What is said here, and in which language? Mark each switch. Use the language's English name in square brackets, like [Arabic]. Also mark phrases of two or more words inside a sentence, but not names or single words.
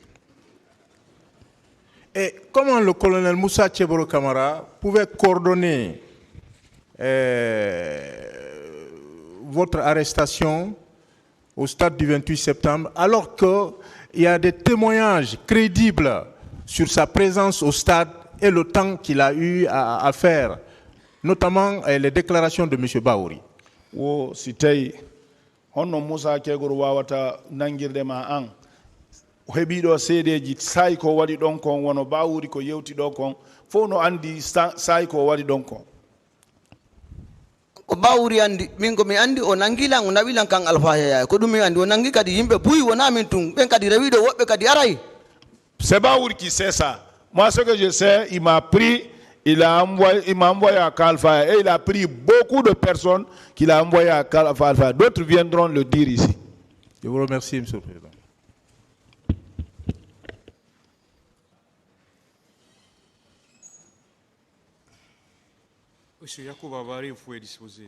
[French] Et comment le colonel Moussa Tcheboro Kamara pouvait coordonner votre arrestation au stade du 28 septembre, alors qu'il y a des témoignages crédibles sur sa présence au stade et le temps qu'il a eu à faire, notamment les déclarations de M. Baouri. [Fula] Honno Moussa Kegoro wawata nangirde ma an heɓiɗo seedeji sayi ko waɗi ɗon kon wono Baouri ko yewti ɗo kon fof no andi sayi ko waɗi ɗon kon. Ko Baouri andi min ko mi andi o nangilan o nawilan kan Alpha Yaya ko ɗum mi andi o nangi kadi yimɓe buyi wona min tun ɓen kadi rewiɗo woɓɓe kadi aray. [French] C'est Baouri qui sait ça. Moi ce que je sais, il m'a envoyé à Alpha et il a pris beaucoup de personnes qu'il a envoyé à Alpha. D'autres viendront le dire ici. Je vous remercie, M. le Président. Monsieur Yacoub Avari, vous pouvez disposer.